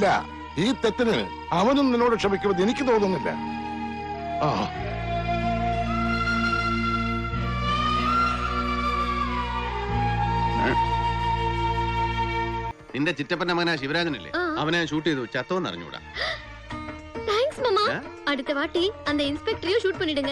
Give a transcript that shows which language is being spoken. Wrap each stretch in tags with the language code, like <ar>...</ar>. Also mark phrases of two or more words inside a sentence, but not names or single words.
<ml>ഈ തെറ്റിന് അവനും നിന്നോട് ക്ഷമിക്കുമെന്ന് എനിക്ക് തോന്നുന്നില്ല. നിന്റെ ചിറ്റപ്പന്റെ മകനാ ശിവരാജനല്ലേ? അവനെ ഷൂട്ട് ചെയ്തു. ചത്തോന്ന് അറിഞ്ഞൂടാ.</ml> <ta>தேங்க்ஸ் மாமா. அடுத்த வாட்டி அந்த இன்ஸ்பெக்டரையும் ஷூட் பண்ணிடுங்க.</ta>